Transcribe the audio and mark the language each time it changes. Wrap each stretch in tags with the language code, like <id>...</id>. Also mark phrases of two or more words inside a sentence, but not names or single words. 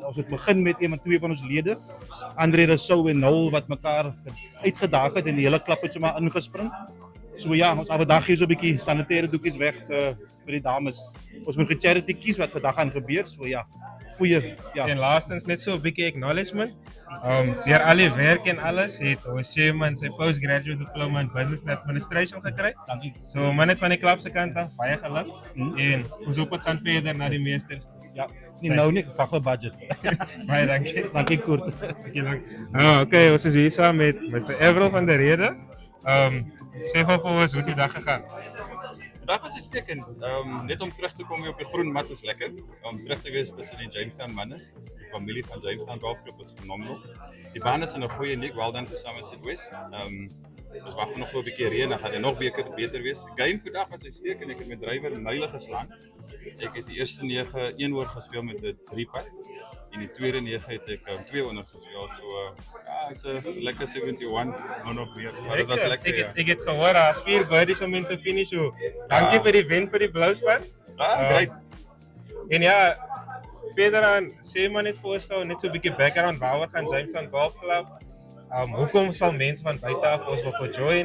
<af>Ons het begin met 2 van ons lede, Andre Rousseau en Noel wat mekaar uitgedaag het en die hele klub het sommer ingespring. So ja, ons vandag hier so 'n bietjie sanitêre doekies weg vir die dames. Ons moet 'n charity kies wat vandag gaan gebeur. So ja, goeie ja. En laastens net so 'n bietjie acknowledgement. Deur al die werk en alles het ons chairman sy</af> <en>postgraduate diploma in business and administration</en> <af>gekry. Dankie. So man net van die klub se kant af baie geluk. En ons hoop dit gaan verder na die meesters. Ja, nie nou nie, vang 'n budget. Baie dankie. Dankie Koert. Dankie lank. Okay, ons is hier saam met Mr. Everal van der Rede. Sê gou vir ons hoe die dag gegaan. Dag was uitstekend. Net om terug te kom weer op die groen mat is lekker. Om terug te wees tussen die Jamestown manne. Die familie van Jamestown Golf Club is phenomenal. Die baan is in 'n goeie nik,</af> <en>well done to</en> <af>Somerset West. Ons wag nog vir 'n bietjie reën, dan gaan dit nog beter wees. Die game vandag was uitstekend. Ek het met drywer myle geslaan. Ek het die eerste 9 1 oor gespeel met 'n 3-putt. En die tweede 9 het ek 2 onder gespeel. So ja,</af> <en>it's a</en> <af>lekker 71 op weer. Maar dit was lekker. Ek het gehoor daar's 4 birdies om in te finish. So dankie vir die wen vir die Blue span. Great. En ja, verder aan sê maar net vir ons gou net so 'n bietjie background waaroor gaan Jamestown Golf Club. Hoekom sal mense van buite af ons wil join?</af>